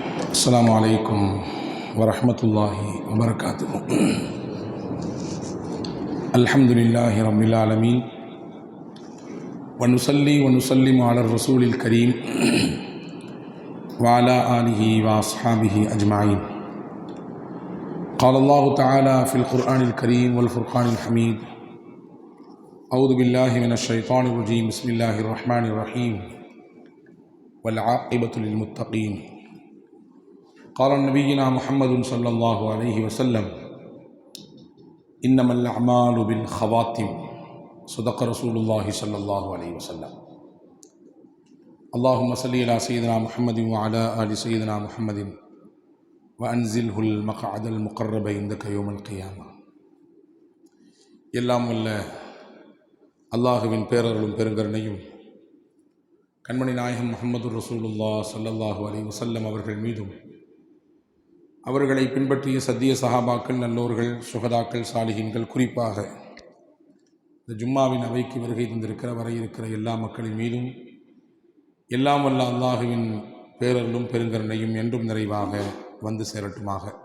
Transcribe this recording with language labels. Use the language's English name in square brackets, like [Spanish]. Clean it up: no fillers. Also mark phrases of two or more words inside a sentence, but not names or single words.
[Arabic] السلام عليكم ورحمة الله وبركاته. الحمد لله رب العالمين ونصلي ونسلم على الرسول الكريم وعلى آله وأصحابه أجمعين. قال الله تعالى في القرآن الكريم والفرقان الحميد. أعوذ بالله من الشيطان الرجيم. بسم الله الرحمن الرحيم. والعاقبة للمتقين. قال نبينا محمد صلى الله عليه وسلم إنما الأعمال بالخواتم. صدق رسول الله صلى الله عليه وسلم. اللهم صل على سيدنا محمد وعلى آل سيدنا محمد وأنزله المقعد المقرب عندك يوم القيامة. [Tamil] எல்லாம் வல்ல அல்லாஹுவின் பேரருளும் பெருங்கருணையும் கண்மணி நாயகம் முஹம்மது [Arabic] رسول الله صلى الله عليه وسلم [Tamil] அவர்கள் மீதும் அவர்களை பின்பற்றிய சத்திய சஹாபாக்கள், நல்லோர்கள், சுஹதாக்கள், சாலிஹீன்கள், குறிப்பாக இந்த ஜும்மாவின் அவைக்கு வருகை தந்திருக்கிற வர இருக்கிற எல்லா மக்களின் மீதும் எல்லாம் வல்ல அல்லாஹுவின் பேரருளும் பெருங்கருணையும் என்றும் நிறைவாக வந்து சேரட்டுமாக.